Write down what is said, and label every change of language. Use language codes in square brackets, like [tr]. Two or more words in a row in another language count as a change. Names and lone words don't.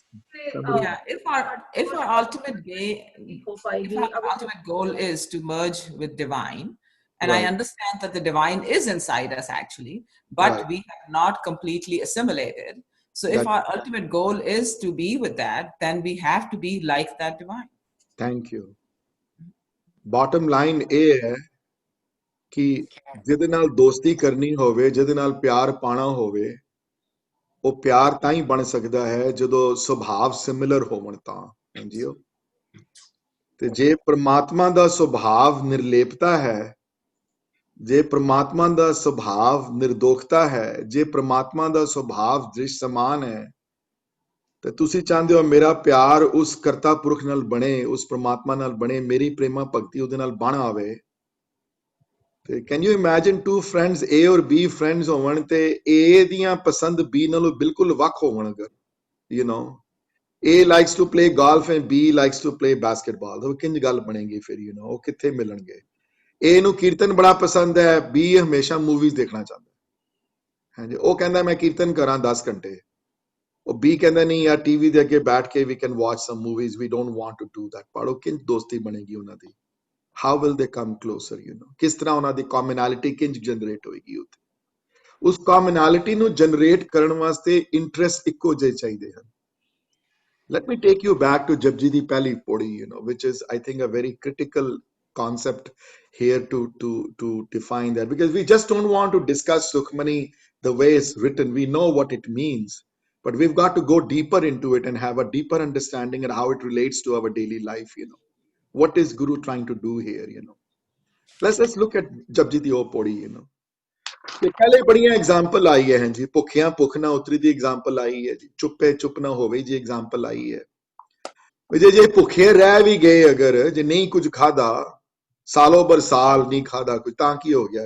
[en] if our ultimate goal is to merge with divine, and right. I understand that the divine is inside us actually, but right. we have not completely assimilated. So if our ultimate goal is to be with that, then we have to be like that divine। Thank you। Bottom line [pa] ਇਹ ਹੈ ਕਿ ਜਿਹਦੇ ਨਾਲ ਦੋਸਤੀ ਕਰਨੀ ਹੋਵੇ, ਜਿਹਦੇ ਨਾਲ ਪਿਆਰ ਪਾਣਾ ਹੋਵੇ, ਉਹ ਪਿਆਰ ਤਾਂ ਹੀ ਬਣ ਸਕਦਾ ਹੈ ਜਦੋਂ ਸੁਭਾਵ ਸਿਮਿਲਰ ਹੋਵਣ ਤਾਂ। ਹਾਂਜੀ, ਤੇ ਜੇ ਪ੍ਰਮਾਤਮਾ ਦਾ ਸੁਭਾਵ ਨਿਰਲੇਪਤਾ ਹੈ, ਜੇ ਪ੍ਰਮਾਤਮਾ ਦਾ ਸੁਭਾਵ ਨਿਰਦੋਖਤਾ ਹੈ, ਜੇ ਪ੍ਰਮਾਤਮਾ ਦਾ ਸੁਭਾਵ ਦ੍ਰਿਸ਼ ਸਮਾਨ ਹੈ, ਤੇ ਤੁਸੀਂ ਚਾਹੁੰਦੇ ਹੋ ਮੇਰਾ ਪਿਆਰ ਉਸ ਕਰਤਾ ਪੁਰਖ ਨਾਲ ਬਣੇ, ਉਸ ਪ੍ਰਮਾਤਮਾ ਨਾਲ ਬਣੇ, ਮੇਰੀ ਪ੍ਰੇਮਾ ਭਗਤੀ ਉਹਦੇ ਨਾਲ ਬਣ ਆਵੇ। [en] ਤੇ can you imagine two friends [pa] A ਔਰ B ਫਰੈਂਡਸ ਹੋਵਣ ਤੇ A ਦੀਆਂ ਪਸੰਦ B ਨਾਲੋਂ ਬਿਲਕੁਲ ਵੱਖ ਹੋਵਣ ਅਗਰ, [en] you know A likes to play golf and B likes to play basketball, [pa] ਤਾਂ ਕਿੰਝ ਗੱਲ ਬਣੇਗੀ ਫਿਰ? [en] you know [pa] ਉਹ ਕਿੱਥੇ ਮਿਲਣਗੇ? A ਨੂੰ ਕੀਰਤਨ ਬੜਾ ਪਸੰਦ ਹੈ, B ਹਮੇਸ਼ਾ ਮੂਵੀਜ਼ ਦੇਖਣਾ ਚਾਹੁੰਦਾ। ਹਾਂਜੀ, ਉਹ ਕਹਿੰਦਾ ਮੈਂ ਕੀਰਤਨ ਕਰਾਂ 10 ਘੰਟੇ, ਉਹ B ਕਹਿੰਦਾ ਨਹੀਂ ਯਾਰ ਟੀਵੀ ਦੇ ਅੱਗੇ ਬੈਠ ਕੇ [en] we can watch some movies, we don't want to do that। [pa] ਪੜੋ ਕਿੰਝ ਦੋਸਤੀ ਬਣੇਗੀ ਉਹਨਾਂ ਦੀ? [en] how will they come closer, [pa] ਕਿਸ ਤਰ੍ਹਾਂ ਉਹਨਾਂ ਦੀ commonality ਕਿੰਜ ਜਨਰੇਟ ਹੋਏਗੀ ਉੱਥੇ। ਉਸ commonality ਨੂੰ ਜਨਰੇਟ ਕਰਨ ਵਾਸਤੇ ਇੰਟਰਸਟ ਇੱਕੋ ਜਿਹੇ ਚਾਹੀਦੇ ਹਨ। [en] Let me take you back to Japji di Pehli Podi, which is, I think, a very critical concept here to define that, because we just don't want to discuss Sukhmani the way it's written. We know what it means, but we've got to go deeper into it and have a deeper understanding and how it relates to our daily life. What is Guru trying to do here? Let's look at Japji di Podi. [pa] ਤੇ ਪਹਿਲੇ ਬੜੀਆਂ ਐਗਜ਼ਾਮਪਲ ਆਈ ਹੈ ਜੀ, ਭੁੱਖਿਆਂ ਭੁੱਖ ਨਾ ਉਤਰੀ ਦੀ ਐਗਜ਼ਾਮਪਲ ਆਈ ਹੈ ਜੀ, ਚੁੱਪੇ ਚੁੱਪ ਨਾ ਹੋਵੇ ਜੀ ਐਗਜ਼ਾਮਪਲ ਆਈ ਹੈ। ਜੇ ਭੁੱਖੇ ਰਹਿ ਵੀ ਗਏ ਅਗਰ, ਜੇ ਨਹੀਂ ਕੁਝ ਖਾਦਾ, ਸਾਲੋਂ ਬਰ ਸਾਲ ਨਹੀਂ ਖਾਦਾ ਕੁਝ, ਤਾਂ ਕੀ ਹੋ ਗਿਆ?